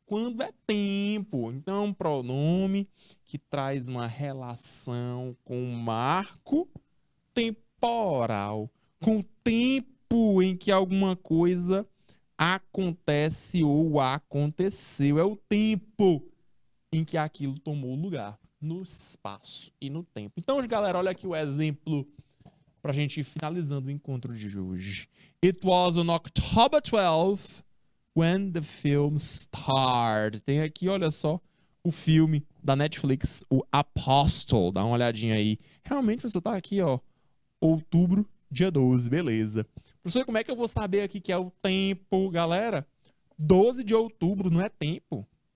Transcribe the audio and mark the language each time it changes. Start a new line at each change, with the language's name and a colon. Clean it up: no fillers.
Portuguese: Quando é tempo. Então, é um pronome que traz uma relação com o marco temporal, com o tempo em que alguma coisa acontece ou aconteceu. É o tempo em que aquilo tomou lugar, no espaço e no tempo. Então, galera, olha aqui o exemplo para a gente ir finalizando o encontro de hoje.
English: It was on October 12th when the film started.
Portuguese: Tem aqui, olha só, o filme da Netflix, o Apostle. Dá uma olhadinha aí. Realmente, pessoal, tá aqui, ó, outubro, dia 12, beleza. Professor, como é que eu vou saber aqui que é o tempo, galera? 12 de outubro não é tempo.